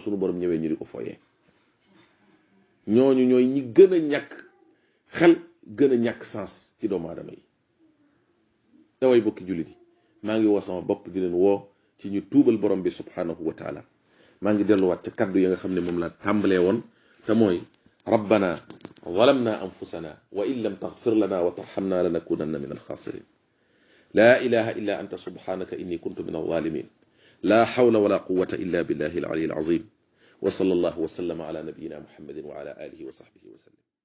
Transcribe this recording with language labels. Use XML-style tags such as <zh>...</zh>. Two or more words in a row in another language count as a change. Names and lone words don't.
<wo>sunu borom ñëwee ñu di ko foyee ñooñu ñooy ñi gën a ñàkk xel gën a ñàkk sens ci doomu aadama yi te way bokki jullit yi maa ngi woo sama bopp di leen woo ci ñu tuubal borom bi</wo> <ar>سبحانه وتعالى</ar> <wo>maa ngi delluwaat ca kaddu ya nga xam ne moom laa tàmbalee woon te mooy</wo> <ar>ربنا ظلمنا أنفسنا وإن لم تغفر لنا وترحمنا لنكونن من الخاسرين لا إله إلا أنت سبحانك إني كنت من الظالمين لا حول ولا قوة إلا بالله العلي العظيم وصلى الله وسلم على نبينا محمد وعلى آله وصحبه وسلم</ar>